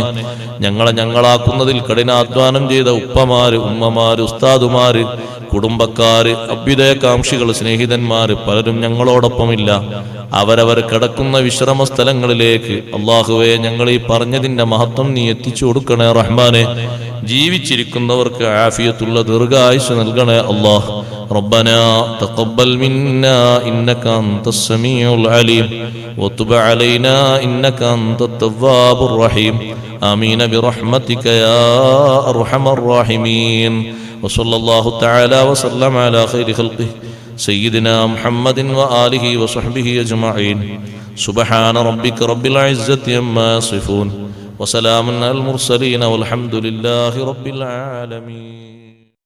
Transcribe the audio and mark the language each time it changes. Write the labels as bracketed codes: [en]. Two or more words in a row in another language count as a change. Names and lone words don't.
[ml] ഞങ്ങളാക്കുന്നതിൽ കഠിനാധ്വാനം ചെയ്ത ഉപ്പമാര്, ഉമ്മമാര്, ഉസ്താദുമാര്, കുടുംബക്കാര്, അഭ്യുദയകാംക്ഷികൾ, സ്നേഹിതന്മാര് പലരും ഞങ്ങളോടൊപ്പമില്ല. അവരവർ കിടക്കുന്ന വിശ്രമ സ്ഥലങ്ങളിലേക്ക് അല്ലാഹുവേ ഞങ്ങൾ ഈ പറഞ്ഞതിന്റെ മഹത്വം നീ എത്തിച്ചു കൊടുക്കണേ റഹ്മാനെ. ജീവിച്ചിരിക്കുന്നവർക്ക് ആഫിയത്തുള്ള ദീർഘായുസ്സ് നൽകണേ അല്ലാഹ്. [ar] ربنا تقبل منا إنك أنت السميع العليم وتب علينا إنك أنت التواب الرحيم آمين برحمتك يا أرحم الراحمين وصلى الله تعالى وسلم على خير خلقه سيدنا محمد وآله وصحبه أجمعين سبحان ربك رب العزة عما يصفون وسلام على المرسلين والحمد لله رب العالمين.